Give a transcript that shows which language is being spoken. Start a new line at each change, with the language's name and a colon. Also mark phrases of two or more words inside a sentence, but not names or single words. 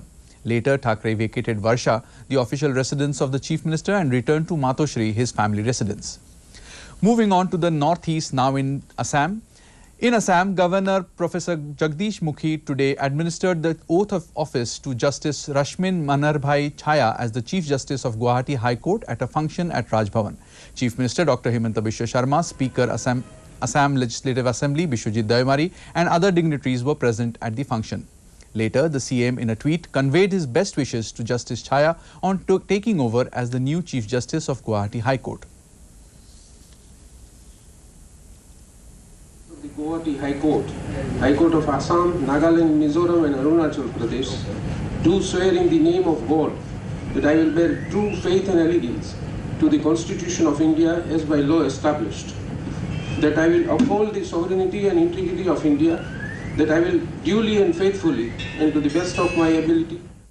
English: Later, Thackeray vacated Varsha, the official residence of the Chief Minister, and returned to Matoshri, his family residence. Moving on to the northeast now in Assam. In Assam, Governor Professor Jagdish Mukhi today administered the oath of office to Justice Rashmin Manarbhai Chhaya as the Chief Justice of Guwahati High Court at a function at Raj Bhavan. Chief Minister Dr. Himanta Biswa Sharma, Speaker Assam Legislative Assembly Bishwajit Dayamari and other dignitaries were present at the function. Later, the CM in a tweet conveyed his best wishes to Justice Chhaya on taking over as the new Chief Justice of Guwahati High Court. The Guwahati High Court of Assam, Nagaland, Mizoram and Arunachal Pradesh, do swear in the name of God that I will bear true faith and allegiance to the Constitution of India as by law established, that I will uphold the sovereignty and integrity of India, that I will duly and faithfully and to the best of my ability.